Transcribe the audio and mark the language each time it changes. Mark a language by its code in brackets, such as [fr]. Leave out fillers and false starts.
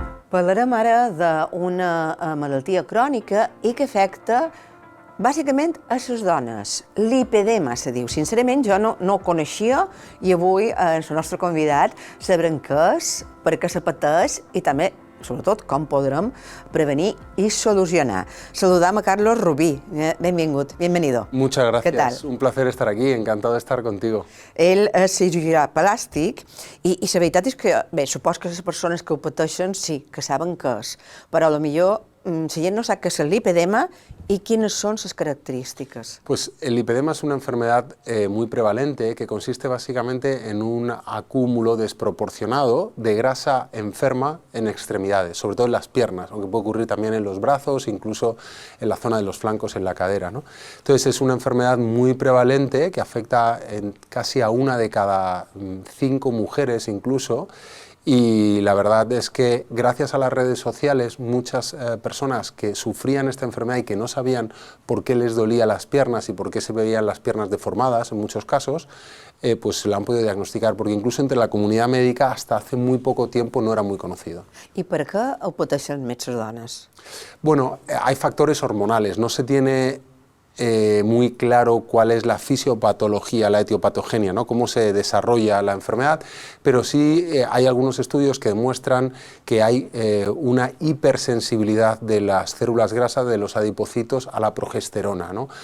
[ca] Parlarem ara d'una malaltia crònica i que afecta bàsicament a les dones. Lipedema se diu. Sincerament, jo no ho coneixia i avui el nostre convidat sabrem què és, per què se pateix i també, sobretot, com podrem prevenir i solucionar. Saludam a Carlos Rubí. Benvingut, bienvenido. [es] Muchas gracias. ¿Qué tal? Un placer estar aquí, encantado de estar contigo. [ca] Ell és cirurgià plàstic i la veritat és que, bé, supos que les persones que ho pateixen sí, que saben què és, però potser la gent no sap què és el lipedema [es] y quiénes son sus características. Pues el lipedema es una enfermedad muy prevalente que consiste básicamente en un acúmulo desproporcionado de grasa enferma en extremidades, sobre todo en las piernas, aunque puede ocurrir también en los brazos, incluso en la zona de los flancos, en la cadera, ¿no? Entonces es una enfermedad muy prevalente que afecta casi a 1 de cada 5 mujeres incluso. Y la verdad es que gracias a las redes sociales muchas personas que sufrían esta enfermedad y que no sabían por qué les dolía las piernas y por qué se veían las piernas deformadas en muchos casos, pues se la han podido diagnosticar, porque incluso entre la comunidad médica hasta hace muy poco tiempo no era muy conocido. ¿Y por qué [ca] ho pateixen més les dones? [es] Bueno, hay factores hormonales, no se tiene muy claro cuál es la fisiopatología, la etiopatogenia, ¿no? Cómo se desarrolla la enfermedad, pero sí hay algunos estudios que demuestran que hay una hipersensibilidad de las células grasas de los adipocitos a la progesterona, ¿no?